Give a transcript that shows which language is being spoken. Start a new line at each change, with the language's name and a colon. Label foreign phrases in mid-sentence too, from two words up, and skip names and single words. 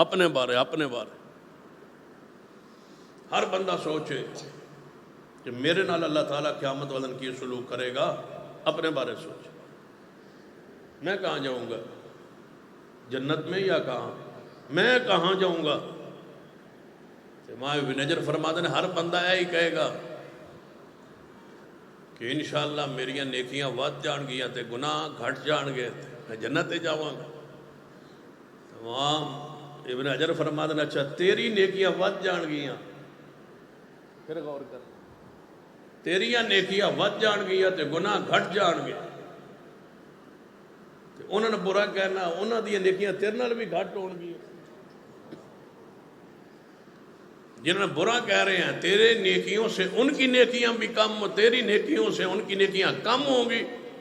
Punjabi: اپنے بارے ہر بندہ سوچے کہ میرے نال اللہ تعالیٰ قیامت والے کی سلوک کرے گا، اپنے بارے سوچے۔
Urdu: میں کہاں جاؤں گا، جنت میں یا کہاں؟
Punjabi: میں کہاں جاؤں گا؟
Urdu: امام ابن حجر فرماتے ہیں ہر بندہ یہی کہے گا کہ
Punjabi: انشاءاللہ میریاں نیکیاں ود جان گیاں تے گناہ گھٹ جان گے، میں جنت تے جاواں گا۔
Urdu: امام ابن حجر فرماتے ہیں اچھا
Punjabi: تیری نیکیاں ود جان گیاں، پھر غور کر، تیریاں نیکیاں ود جان گیاں تے گناہ گھٹ جان گے، انہوں نے برا کہنا انہوں نے نیکیاں تیرے نال بھی گھٹ ہون گی۔
Urdu: جنہوں نے برا کہہ رہے ہیں تیرے نیکیوں سے ان کی نیکیاں بھی کم، تیری نیکیوں سے ان کی نیکیاں کم ہوں گی۔